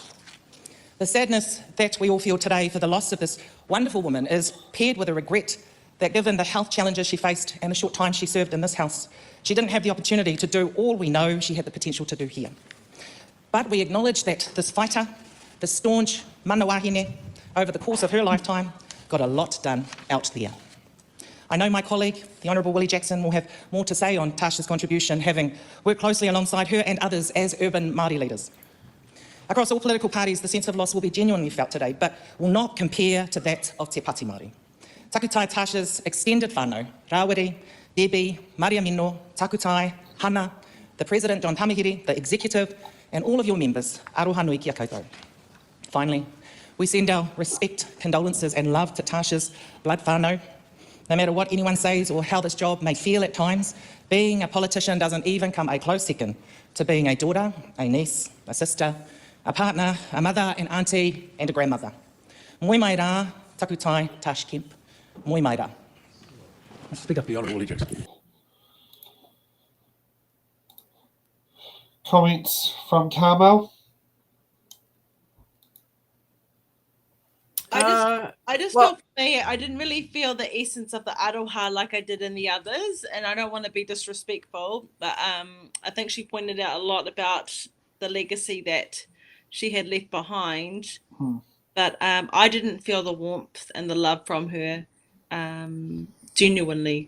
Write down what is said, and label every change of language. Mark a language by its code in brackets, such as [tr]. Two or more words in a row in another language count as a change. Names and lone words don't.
[en] The sadness that we all feel today for the loss of this wonderful woman is paired with a regret that given the health challenges she faced and the short time she served in this House, she didn't have the opportunity to do all we know she had the potential to do here. But we acknowledge that this fighter, this staunch [mi] mana wahine, [en] over the course of her lifetime, got a lot done out there. I know my colleague, the Honourable Willie Jackson, will have more to say on Tash's contribution, having worked closely alongside her and others as urban Māori leaders. Across all political parties, the sense of loss will be genuinely felt today, but will not compare to that of Te Pāti Māori. Takutai Tarsh's extended whānau, Rawiri, Debbie, Maria Mino, Takutai, Hana, the President John Tamahiri, the Executive, and all of your members, [mi] aroha nui kia koutou. [en] Finally, we send our respect, condolences and love to Tarsh's blood whānau. No matter what anyone says or how this job may feel at times, being a politician doesn't even come a close second to being a daughter, a niece, a sister, a partner, a mother, an auntie and a grandmother. [mi] Moi mai rā, Takutai Tarsh Kemp. Moi mai rā. [en] Speak up, the Honourable Leaders. Comments from Carmel? I just well- felt for me, I didn't really feel the essence of the aroha like I did in the others, and I don't want to be disrespectful, but I think she pointed out a lot about the legacy that she had left behind, but I didn't feel the warmth and the love from her genuinely.